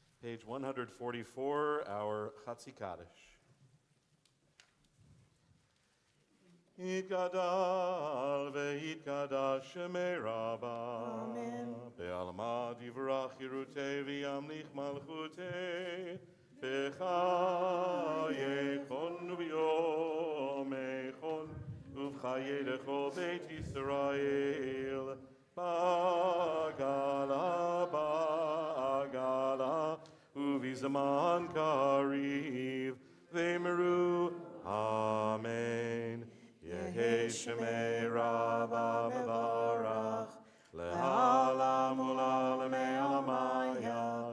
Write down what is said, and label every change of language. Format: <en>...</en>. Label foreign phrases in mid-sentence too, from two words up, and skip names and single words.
<en>page 144, our Chatzi Kaddish.</en> <arc>יתגדל ויתקדש שמיה רבא. Amen. בעלמא די ברא כרעותיה וימליך מלכותיה. בחייכון וביומיכון ובחיי דכל בית ישראל. בעגלא ובזמן קריב ואמרו. אמן. יהא שמיה רבא מברך לעלם ולעלמי עלמיא</arc>